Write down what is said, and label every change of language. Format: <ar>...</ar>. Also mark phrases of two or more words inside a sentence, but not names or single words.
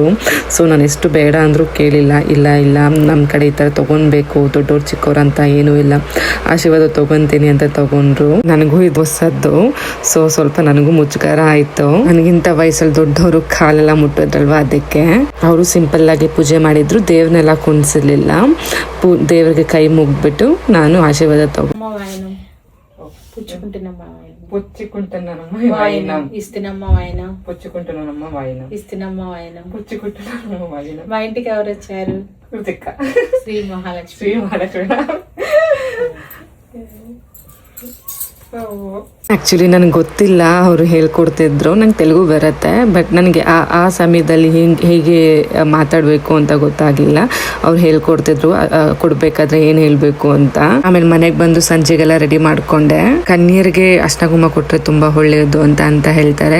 <kn>ಸೊ ನಾನು ಎಷ್ಟು ಬೇಡ ಅಂದರೂ ಕೇಳಿಲ್ಲ, ಇಲ್ಲ ನಮ್ಮ ಕಡೆ ಈ ಥರ ತೊಗೊಳ್ಬೇಕು, ದೊಡ್ಡವ್ರು ಚಿಕ್ಕವ್ರು ಅಂತ ಏನೂ ಇಲ್ಲ, ಆಶೀರ್ವಾದ ತೊಗೊತೀನಿ ಅಂತ ತೊಗೊಂಡ್ರು. ನನಗೂ ಇದು ಹೊಸದ್ದು. ಸೊ ಸ್ವಲ್ಪ ನನಗೂ ಮುಜುಗರ ಆಯಿತು. ನನಗಿಂತ ವಯಸ್ಸಲ್ಲಿ ದೊಡ್ಡವರು ಕಾಲೆಲ್ಲ ಮುಟ್ಟೋದಲ್ವ, ಅದಕ್ಕೆ ಅವರು ಸಿಂಪಲ್ ಆಗಿ ಪೂಜೆ ಮಾಡಿದ್ರು. ದೇವ್ರನ್ನೆಲ್ಲ ಕುಣಿಸಿರ್ಲಿಲ್ಲ. ದೇವ್ರಿಗೆ ಕೈ ಮುಗ್ಬಿಟ್ಟು ನಾನು ಆಶೀರ್ವಾದ</kn> <te>మా ఇంటికి ఎవరు వచ్చారు? శ్రీ మహాలక్ష్మి.</te> <kn>ಆ್ಯಕ್ಚುಲಿ ನನಗೆ ಗೊತ್ತಿಲ್ಲ, ಅವರು ಹೇಳ್ಕೊಡ್ತಿದ್ರು. ನಂಗೆ ತೆಲುಗು ಬರುತ್ತೆ, ಬಟ್ ನನಗೆ ಆ ಸಮಯದಲ್ಲಿ ಹೇಗೆ ಮಾತಾಡಬೇಕು ಅಂತ ಗೊತ್ತಾಗಲಿಲ್ಲ. ಅವ್ರು ಹೇಳ್ಕೊಡ್ತಿದ್ರು ಕೊಡಬೇಕಾದ್ರೆ ಏನು ಹೇಳಬೇಕು ಅಂತ. ಆಮೇಲೆ ಮನೆಗೆ ಬಂದು ಸಂಜೆಗೆಲ್ಲ ರೆಡಿ ಮಾಡಿಕೊಂಡೆ. ಕನ್ಯರಿಗೆ ಅರ್ಶಿನ ಕುಂಕುಮ ಕೊಟ್ಟರೆ ತುಂಬ ಒಳ್ಳೆಯದು ಅಂತ ಹೇಳ್ತಾರೆ.</kn>